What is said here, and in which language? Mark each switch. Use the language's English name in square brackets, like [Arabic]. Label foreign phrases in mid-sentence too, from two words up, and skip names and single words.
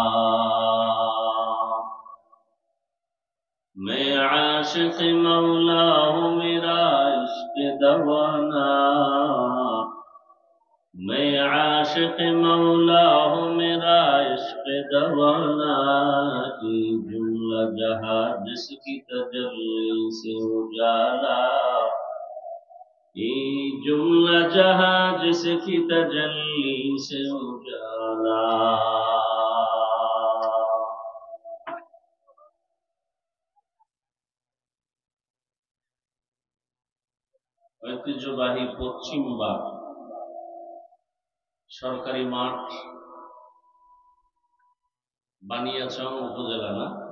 [Urdu] میں عاشق مولا ہوں میرا عشق دوانا، میں عاشق مولا ہوں میرا عشق دوانا. یہ جملہ جہاں جس کی تجلی سے اجالا، یہ جملہ جہاں جس کی تجلی سے اجالا. [Bangla] ঐতিহ্য ঐতিহ্যবাহী পশ্চিমবাগ সরকারি মাঠ, বানিয়াচং উপজেলা না?